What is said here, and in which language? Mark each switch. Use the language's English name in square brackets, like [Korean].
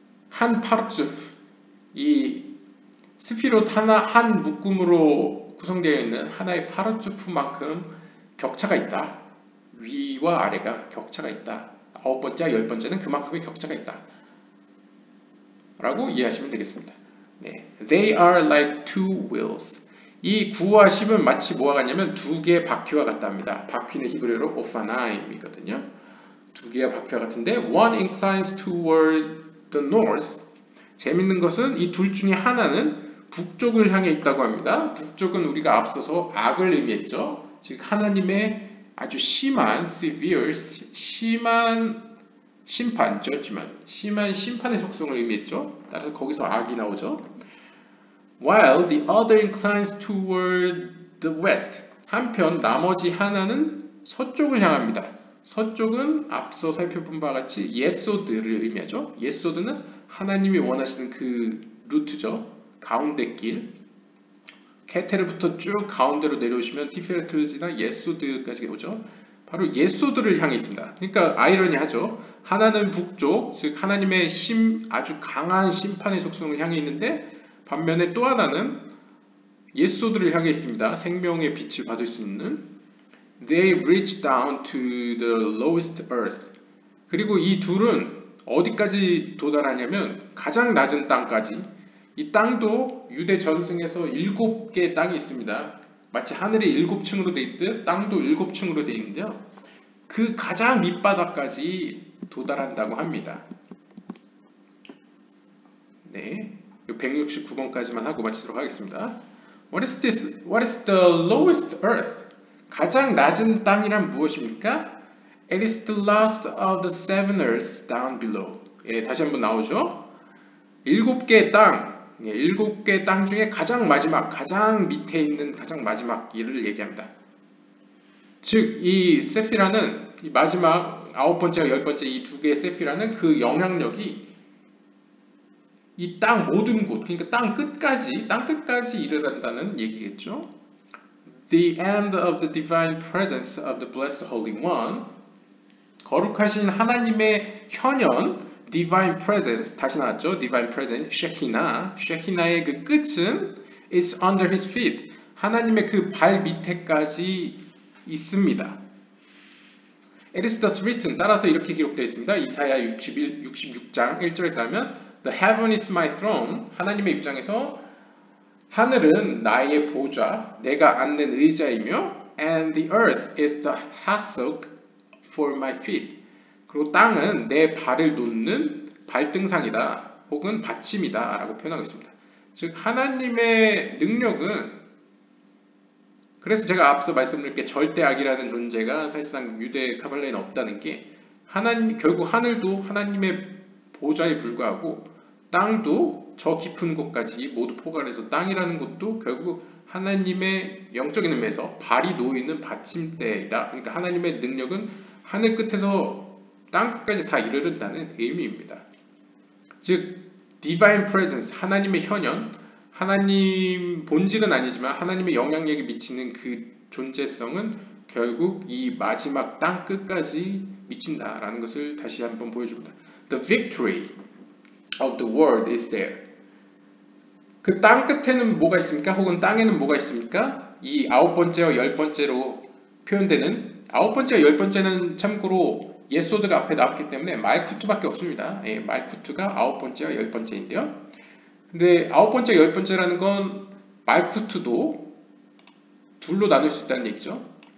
[Korean] 한 파르츠프 이 스피롯 하나 한 묶음으로 구성되어 있는 하나의 파르츠프만큼 격차가 있다. 위와 아래가 격차가 있다. 9번째와 10번째는 그만큼의 격차가 있다. 라고 이해하시면 되겠습니다. 네. [English] They are like two wheels. [Korean] 이 9와 10은 마치 뭐와 같냐면 두 개의 바퀴와 같답니다. 바퀴는 히브리어로 오파나임이거든요. 두 개의 바퀴와 같은데 [English] one inclines toward the north. [Korean] 재밌는 것은 이 둘 중에 하나는 북쪽을 향해 있다고 합니다. 북쪽은 우리가 앞서서 악을 의미했죠. 즉 하나님의 아주 심한 severe, 심한 심판, judgment, 심한 심판의 속성을 의미했죠. 따라서 거기서 악이 나오죠. [English] While the other inclines toward the west. [Korean] 한편 나머지 하나는 서쪽을 향합니다. 서쪽은 앞서 살펴본 바와 같이 예소드를 의미하죠. 예소드는 하나님이 원하시는 그 루트죠. 가운데 길. 케테르부터 쭉 가운데로 내려오시면 티페레트를 지나 예소드까지 오죠. 바로 예소드를 향해 있습니다. 그러니까 아이러니하죠. 하나는 북쪽, 즉 하나님의 아주 강한 심판의 속성을 향해 있는데 반면에 또 하나는 예소드를 향해 있습니다. 생명의 빛을 받을 수 있는 [English] They reach down to the lowest earth. [Korean] 그리고 이 둘은 어디까지 도달하냐면 가장 낮은 땅까지. 이 땅도 유대 전승에서 7개의 땅이 있습니다. 마치 하늘이 7층으로 되어 있듯 땅도 7층으로 되어 있는데요. 그 가장 밑바닥까지 도달한다고 합니다. 네, 169번까지만 하고 마치도록 하겠습니다. [English] What is this? What is the lowest earth? [Korean] 가장 낮은 땅이란 무엇입니까? [English] It is the last of the seven earths down below. [Korean] 예, 다시 한번 나오죠. 7개의 땅, 예, 7개의 땅 중에 가장 마지막, 가장 밑에 있는 가장 마지막 일을 얘기합니다. 즉, 이 세피라는 이 마지막 9번째와 10번째 이 두 개의 세피라는 그 영향력이 이 땅 모든 곳, 그러니까 땅 끝까지 이르른다는 얘기겠죠. [English] The end of the divine presence of the blessed Holy One. [Korean] 거룩하신 하나님의 현현, divine presence, 다시 나왔죠. [English] divine presence, [Korean] 쉐히나의 그 끝은 [English] is under his feet. [Korean] 하나님의 그 발 밑에까지 있습니다. [English] It is thus written. [Korean] 따라서 이렇게 기록되어 있습니다. 이사야 66장 1절에 따르면 [English] The heaven is my throne. [Korean] 하나님의 입장에서 하늘은 나의 보좌, 내가 앉는 의자이며 [English] And the earth is the hassock for my feet. [Korean] 그리고 땅은 내 발을 놓는 발등상이다 혹은 받침이다 라고 표현하고 있습니다. 즉 하나님의 능력은, 그래서 제가 앞서 말씀드린 게 절대 악이라는 존재가 사실상 유대 카발레에는 없다는 게, 결국 하늘도 하나님의 보좌에 불과하고 땅도 저 깊은 곳까지 모두 포괄해서 땅이라는 것도 결국 하나님의 영적인 의미에서 발이 놓이는 받침대이다. 그러니까 하나님의 능력은 하늘 끝에서 땅 끝까지 다 이르른다는 의미입니다. 즉 divine presence, 하나님의 현현, 하나님 본질은 아니지만 하나님의 영향력이 미치는 그 존재성은 결국 이 마지막 땅 끝까지 미친다라는 것을 다시 한번 보여줍니다. [English] The victory of the world is there. [Korean] 그 땅 끝에는 뭐가 있습니까? 혹은 땅에는 뭐가 있습니까? 이 9번째와 10번째로 표현되는, 9번째와 10번째는 참고로 예소드가 앞에 나왔기 때문에 말쿠트밖에 없습니다. 예, 말쿠트가 9번째와 10번째인데요. 근데 9번째, 10번째라는 건 말쿠트도 둘로 나눌 수 있다는 얘기죠.